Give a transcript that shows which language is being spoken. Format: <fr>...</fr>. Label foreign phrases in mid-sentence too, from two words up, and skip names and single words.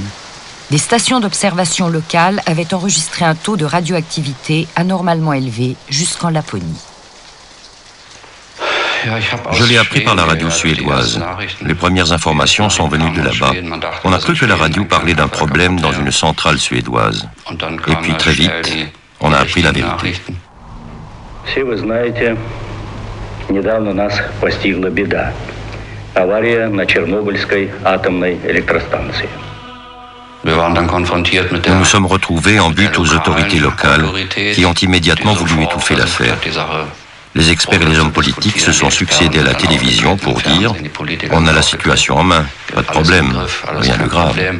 <fr>Des stations d'observation locales avaient enregistré un taux de radioactivité anormalement élevé jusqu'en Laponie. Je l'ai appris par la radio suédoise. Les premières informations sont venues de là-bas. On a cru que la radio parlait d'un problème dans une centrale suédoise. Et puis très vite, on a appris la vérité.</fr> <ru>Недавно нас постигла беда. Авария на Чернобыльской атомной электростанции.</ru> <fr>Nous nous sommes retrouvés en butte aux autorités locales qui ont immédiatement voulu étouffer l'affaire. Les experts et les hommes politiques se sont succédés à la télévision pour dire « On a la situation en main, pas de problème, rien de grave ».</fr>